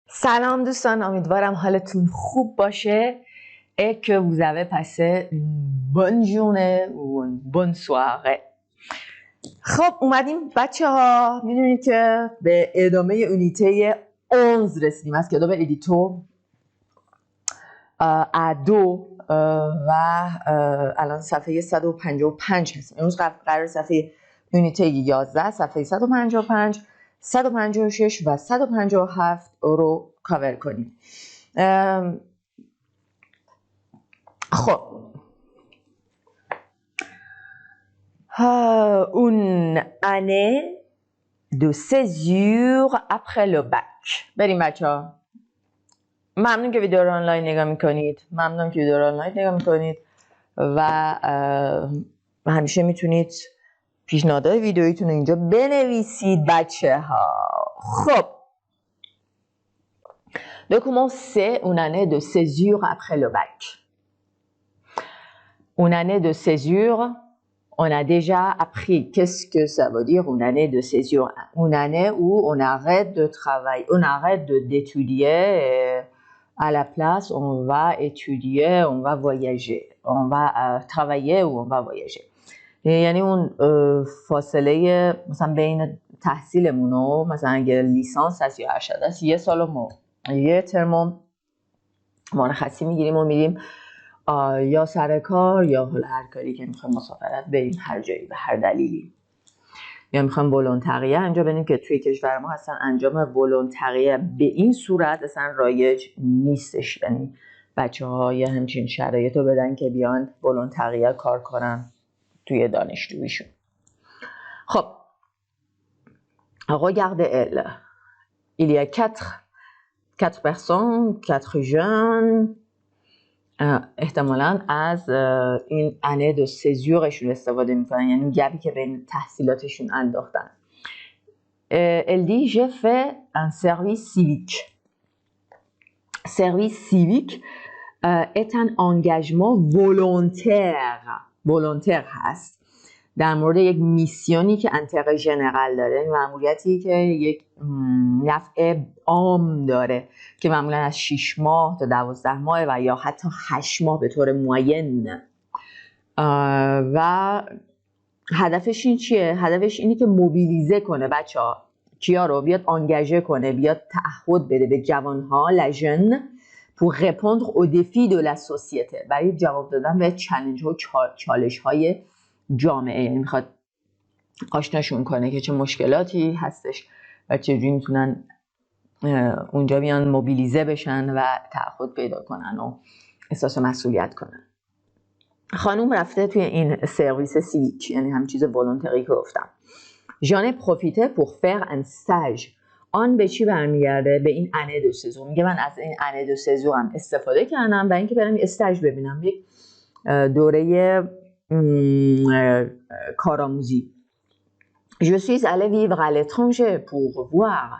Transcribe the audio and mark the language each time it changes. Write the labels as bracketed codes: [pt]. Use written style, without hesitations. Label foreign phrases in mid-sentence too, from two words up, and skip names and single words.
[fa] سلام دوستان، امیدوارم حالتون خوب باشه [fr] et que vous avez passé une bonne journée ou une bonne soirée. [fa] خب اومدیم بچه ها، میدونید که به ادامه یونیته 11 رسیدیم از کتاب ادیتو ادو و الان صفحه 155 هست. امروز قرار صفحه یونیته 11 صفحه 155 156 و 157 رو کاور کنیم. [fr] خب une année de césure après le bac. [fa] بریم بچه ها. ممنون که ویدیو رو آنلاین نگاه میکنید و همیشه میتونید پیشنهادهای ویدیویتون رو اینجا بنویسید بچه ها. [fr] خب de commencer une année de césure après le bac. Une année de césure, on a déjà appris qu'est-ce que ça veut dire une année de césure. Une année où on arrête de travailler, on arrête d'étudier et à la place on va étudier, on va voyager. On va travailler ou on va voyager. [fa] یعنی اون فاصله مثلا بین تحصیلمون و مثلا اگه لیسانس هست یا ارشد هست یه سال و یه ترم مرخصی میگیریم و میریم یا سر کار یا حالا هر کاری که میخوایم مسافرت بریم هر جایی به هر دلیلی، یا میخوایم ولونتریه انجام بدیم که توی کشور ما اصلا انجام ولونتریه به این صورت اصلا رایج نیستش. یعنی بچه ها یه همچین شرایط رو بدن که بیان ولونتریه کار کنن توی دانشجویشون. [fr] خب regardez elle, il y a quatre personnes, 4 jeunes. [fa] احتمالاً از این [fr] année de césure [fa] استفاده میکنن، یعنی گپی که بین تحصیلاتشون انداختن. [fr] Elle dit j'ai fait un service civique. Service civique est un engagement volontaire [fa] هست در مورد یک میسیونی که [fr] intérêt général [fa] داره، مأموریتی که یک نفع عام داره که معمولا از 6 ماه تا 12 ماه و یا حتی 8 ماه به طور معین. و هدفش این چیه؟ هدفش اینه که موبیلیزه کنه بچه ها، کیا رو بیاد آنگاژه کنه، بیاد تعهد بده به جوانها لژن [fr] pour répondre aux défis de la société، [fa] برای جواب دادن به چالش ها و چالش های جامعه. یعنی میخواد آشناشون کنه که چه مشکلاتی هستش و چجوری میتونن اونجا بیان موبیلیزه بشن و تعهد پیدا کنن و احساس مسئولیت کنن. خانوم رفته توی این سرویس سیویک، یعنی همین چیز ولونتری که گفتم. [fr] j'en ai profité pour faire un stage. [fa] آن به چی برمیگرده؟ به این [fr] année de césure. [fa] میگه من از این [fr] année de césure [fa] استفاده کردم برای اینکه برم استاژ ببینم، یک دوره کارآموزی. [fr] je suis allée vivre à l'étranger pour voir.